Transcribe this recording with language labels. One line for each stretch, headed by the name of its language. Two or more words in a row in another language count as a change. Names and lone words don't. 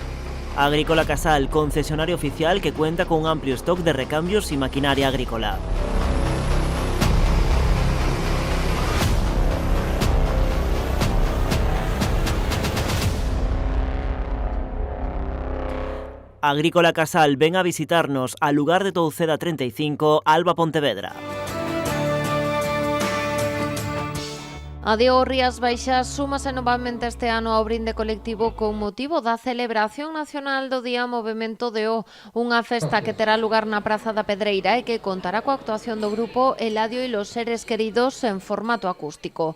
Spanish: Agrícola Casal, concesionario oficial que cuenta con un amplio stock de recambios y maquinaria agrícola. Agrícola Casal, ven a visitarnos al lugar de Touceda 35, Alba, Pontevedra.
Galician: A Deo Rías Baixas súmase novamente este ano ao brinde colectivo con motivo da celebración nacional do Día Movemento Deo, unha festa que terá lugar na Praza da Pedreira e que contará coa actuación do grupo Eladio e los Seres Queridos en formato acústico.